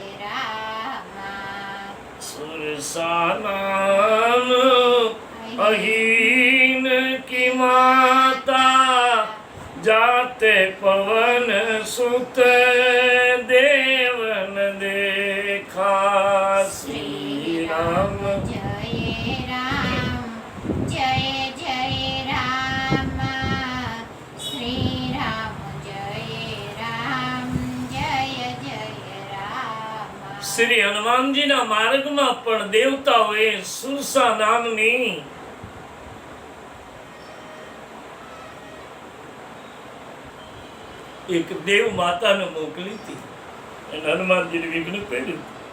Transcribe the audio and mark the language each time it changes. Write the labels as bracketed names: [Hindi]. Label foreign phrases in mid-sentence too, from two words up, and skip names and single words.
[Hindi] सुरसा नाम अहीन की माता जाते पवन सुत देवन देखा. श्री राम जय राम जय जय राम श्री राम जय राम जय जय राम [Gujarati] શ્રી હનુમાનજીના માર્ગમાં પણ દેવતાઓએ સુરસા નામની એક દેવ માતાને મોકલી હતી અને હનુમાનજીને વિઘ્ન કર્યું.